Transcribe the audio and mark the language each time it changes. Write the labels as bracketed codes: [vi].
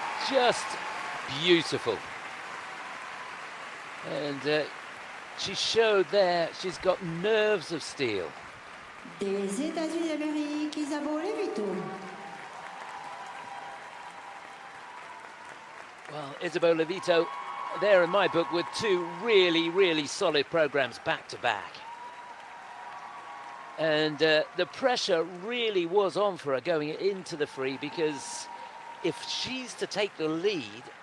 [en] Just beautiful. And she showed there she's got nerves of steel. [fr] Des États-Unis d'Amérique, Isabeau Levito. [en] Well, Isabeau Levito, there in my book, with two really, really solid programs back to back. And the pressure really was on for her going into the free, because if she's to take the lead